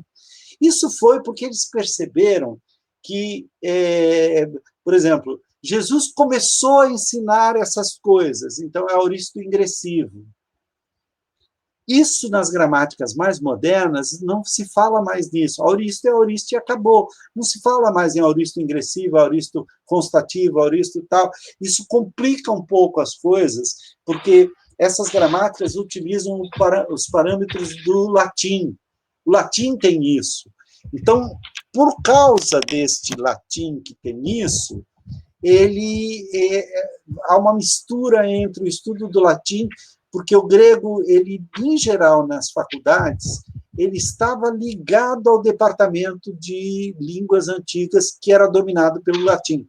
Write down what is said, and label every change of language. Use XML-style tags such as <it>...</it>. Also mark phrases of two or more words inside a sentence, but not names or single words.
<pt>Isso foi porque eles perceberam que, por exemplo, Jesus começou a ensinar essas coisas, então é auristo ingressivo. Isso, nas gramáticas mais modernas, não se fala mais nisso. Auristo é auristo e acabou. Não se fala mais em auristo ingressivo, auristo constativo, auristo tal. Isso complica um pouco as coisas, porque essas gramáticas utilizam os parâmetros do latim. O latim tem isso. Então, por causa deste latim que tem isso, há uma mistura entre o estudo do latim, porque o grego, ele, em geral, nas faculdades, ele estava ligado ao departamento de línguas antigas, que era dominado pelo latim.</pt>